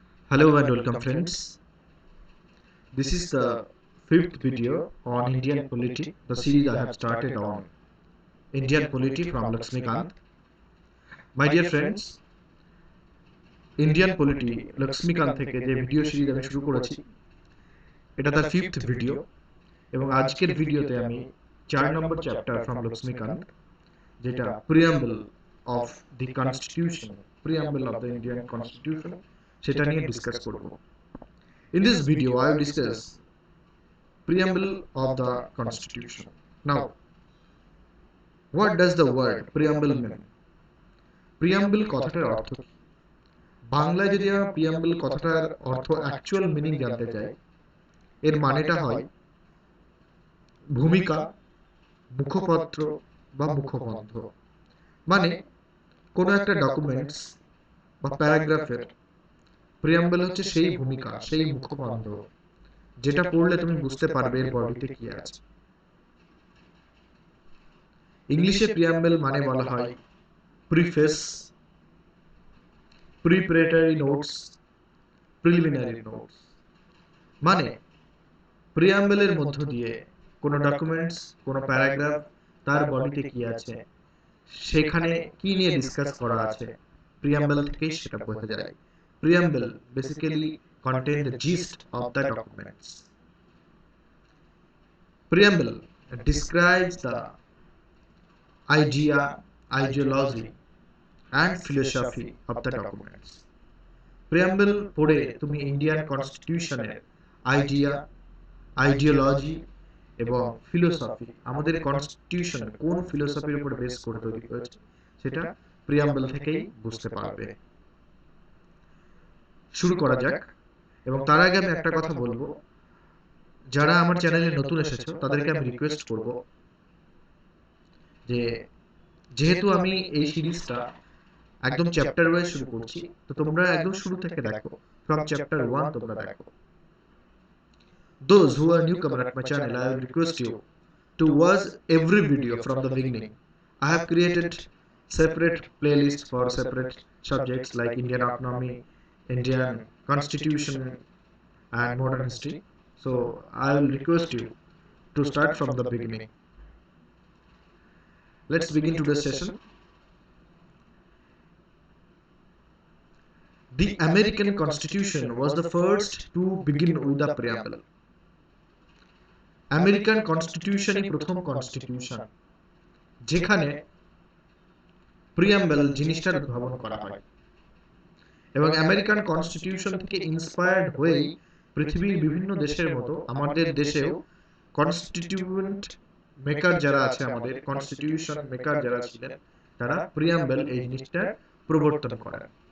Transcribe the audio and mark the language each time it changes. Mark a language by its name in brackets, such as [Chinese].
[English] Hello and welcome friends. This is the fifth video on Indian polity, the series I have started on Indian polity from Laxmikant. [Bangla] My dear friends, Indian polity Laxmikant থেকে যে video series আমি শুরু করেছি এটা তার fifth video এবং আজকের ভিডিওতে আমি 4 নম্বর চ্যাপ্টার ফ্রম লক্ষ্মীকান্ত যেটা preamble of the constitution preamble of the Indian constitution সেটা নিয়ে ডিসকাস করব। [English] In this video I will discuss preamble of the constitution. Now, what does the word preamble mean? [Bangla] Preamble কথাটার অর্থ কি? বাংলায় যদি আমরা preamble কথাটার অর্থ অ্যাকচুয়াল মিনিং জানতে চাই, এর মানেটা হয় ভূমিকা, মুখপত্র বা মুখবন্ধ। মানে কোনো একটা ডকুমেন্টস বা প্যারাগ্রাফের প্রিয়াম্বল হচ্ছে সেই ভূমিকা, সেই মুখবন্ধ যেটা পড়লে তুমি বুঝতে পারবে এর বডিতে কি আছে। ইংলিশে প্রিয়াম্বল মানে বলা হয় preface, preparatory notes, preliminary notes. মানে প্রিয়াম্বলের মধ্য দিয়ে কোনো ডকুমেন্টস, কোনো প্যারাগ্রাফ তার বডিতে কি আছে, সেখানে কি নিয়ে ডিসকাস করা আছে, প্রিয়াম্বল থেকেই সেটা বোঝা যায়। [English] Preamble basically contain the gist of the documents. Preamble describes the idea, ideology and philosophy of the documents. [Bangla] Preamble পড়ে তুমি ইন্ডিয়ান কনস্টিটিউশনের আইডিয়া, আইডিওলজি এবং ফিলোসফি, আমাদের কনস্টিটিউশন কোন ফিলোসফির উপর বেস করে তৈরি হয়েছে সেটা প্রিয়াম্বল থেকেই বুঝতে পারবে। শুরু করা যাক। এবং তার আগে আমি একটা কথা বলবো, যারা আমার চ্যানেলে নতুন এসেছো তাদেরকে আমি রিকোয়েস্ট করব যে যেহেতু আমি এই সিরিজটা একদম চ্যাপ্টার ওয়াইজ শুরু করছি, তো তোমরা একদম শুরু থেকে দেখো, ফ্রম চ্যাপ্টার 1 তোমরা দেখো। [English] Those who are newcomer at my channel, I will request you to watch every video from the beginning. I have created separate playlists for separate subjects like Indian economy, Indian constitution and modern history. So I will request you to start from the beginning. Let's begin today's session. The American Constitution was the first to begin with the preamble. [Bangla] American কনস্টিটিউশনই প্রথম constitution যেখানে preamble জিনিসটার উদ্ভাবন করা হয়, এবং American constitution থেকে inspired হয়েই পৃথিবীর বিভিন্ন দেশের মতো আমাদের দেশেও কনস্টিটিউয়েন্ট মেকার যারা আছে, আমাদের কনস্টিটিউশন মেকার যারা ছিলেন, তারা প্রিয়াম্বল এই জিনিসটা প্রবর্তন করেন।